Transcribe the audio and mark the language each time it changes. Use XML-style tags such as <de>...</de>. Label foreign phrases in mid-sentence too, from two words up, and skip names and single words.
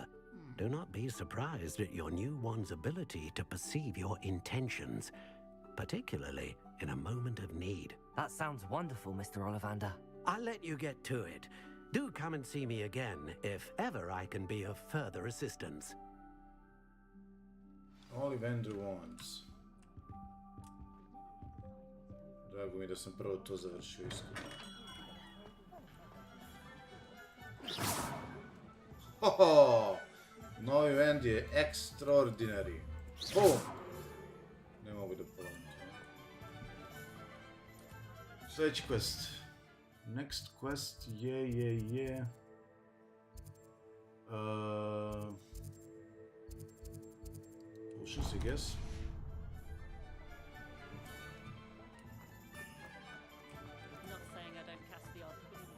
<en>Do not be surprised at your new wand's ability to perceive your intentions, particularly in a moment of need. That sounds wonderful, Mr. Ollivander. I'll let you get to it. Do come and see me again if ever I can be of further assistance. Ollivander wands.</en> <sr>Drago mi da sam prvo to završio iskreno. Hoho! Novi wand je extraordinary. Boom! Ne mogu da polovim to. Sljedeći quest.</sr> <en>Next quest je... Potions, I guess. Not saying I don't cast the odd.</en>